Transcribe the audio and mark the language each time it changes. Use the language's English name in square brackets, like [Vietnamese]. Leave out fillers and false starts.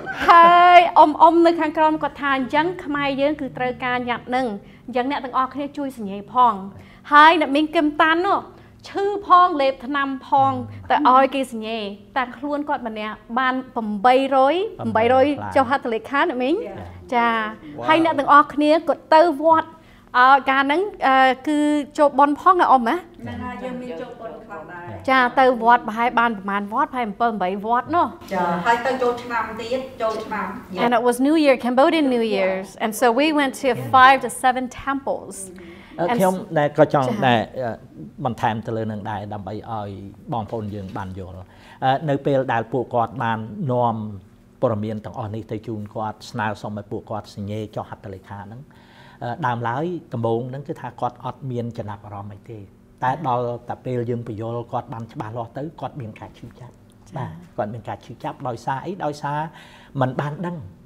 [Khmer] ហើយអ៊ំនៅខាងក្រោមគាត់ថាអញ្ចឹងខ្មែរយើងគឺត្រូវការញត្តិនឹងអញ្ចឹងអ្នកទាំងអស់គ្នាជួយសញ្ញេផងហើយអ្នកមីងគឹមតាន់នោះឈឺផងលេបថ្នាំផងតែឲ្យគេសញ្ញេតែខ្លួនគាត់ម្នាក់បាន800ចុះហត្ថលេខាអ្នកមីងចាហើយអ្នកទាំងអស់គ្នាគាត់ទៅវត្តការហ្នឹងគឺចូលបន់ផងអ៊ំណាយើងមានចូលបន់ខ្លះដែរចាទៅវត្តប្រហែលបានប្រហែលវត្តប្រហែល7 8វត្តនោះ ចាហើយទៅចូលឆ្នាំទៀតចូលឆ្នាំ [English] And it was New Year Cambodian New Year's and so we went to 5 to 7 temples [Khmer] ខ្ញុំដែលក៏ចង់ដែលបន្ថែមទៅលើនឹងដែរដើម្បីឲ្យបងប្អូនយើងបានយល់នៅពេលដែលពួកគាត់បាននាំព័ត៌មានទាំងអស់នេះទៅជូនគាត់ស្នើសុំឲ្យពួកគាត់សញ្ញេចុះហត្ថលេខាហ្នឹងដើមឡើយដំបូងហ្នឹងគឺថាគាត់អត់មានចំណាប់អារម្មណ៍អីទេតែដល់តែពេលយើងបញ្យល់គាត់បានច្បាស់លាស់ទៅគាត់មានការឈឺចាប់បាទគាត់មានការឈឺចាប់ដោយសារអីដោយសារมันបានដឹង